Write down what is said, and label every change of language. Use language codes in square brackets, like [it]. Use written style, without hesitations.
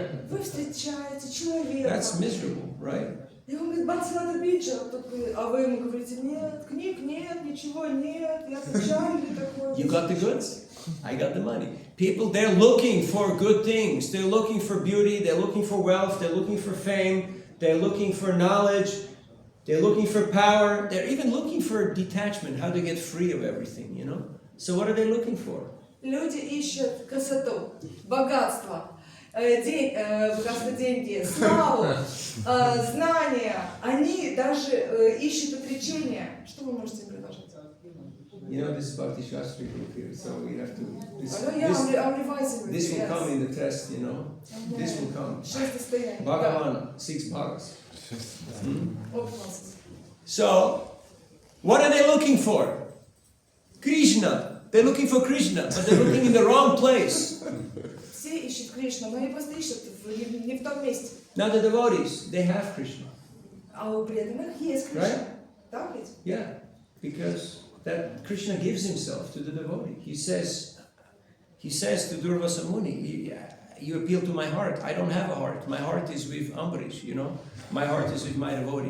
[ru] Вы встречаете человека. [en] That's miserable, right? [ru] И он говорит: Бхакти Лата Биджа. А вы ему говорите: нет, книг нет, ничего нет, я печальный такой. [en] You got the goods, I got the money. People, they're looking for good things. They're looking for beauty, they're looking for wealth, they're looking for fame, they're looking for knowledge, they're looking for power, they're even looking for detachment, how to get free of everything, So what are they looking for? [ru] Люди ищут красоту, богатство, деньги, славу, знания. Они даже ищут отречения. Что вы можете предложить? [en] This is Bhakti Shastri group here, so we have to... I'm revising This will come in the test, This will come. Bhagavan, 6 bhagas. So, what are they looking for? Krishna. They're looking for Krishna, but they're looking in the wrong place. [ru] Все ищут Кришну, но они просто ищут не в том месте. [en] Now the devotees, they have Krishna. [ru] А у преданных есть Кришна. Так ведь? [en] Yeah, because that Krishna gives himself to the devotee. He says to Durvasa Muni, you appeal to my heart. I don't have a heart. My heart is with Ambarish, My heart is with my devotee.